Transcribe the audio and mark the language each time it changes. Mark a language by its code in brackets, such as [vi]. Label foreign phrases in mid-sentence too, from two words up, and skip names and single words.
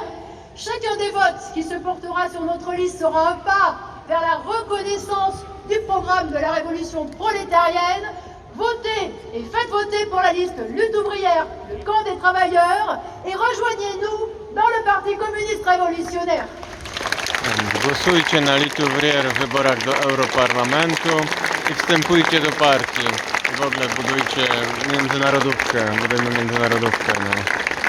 [fr] Chacun des votes qui se portera sur notre liste sera un pas vers la reconnaissance du programme de la révolution prolétarienne. Votez et faites voter pour la liste Lutte ouvrière, le camp des travailleurs, et rejoignez-nous dans le Parti communiste révolutionnaire. [pl] Głosujcie na Litouvrier w wyborach do Europarlamentu i wstępujcie do partii. W ogóle budujcie międzynarodówkę, budujmy międzynarodówkę. No.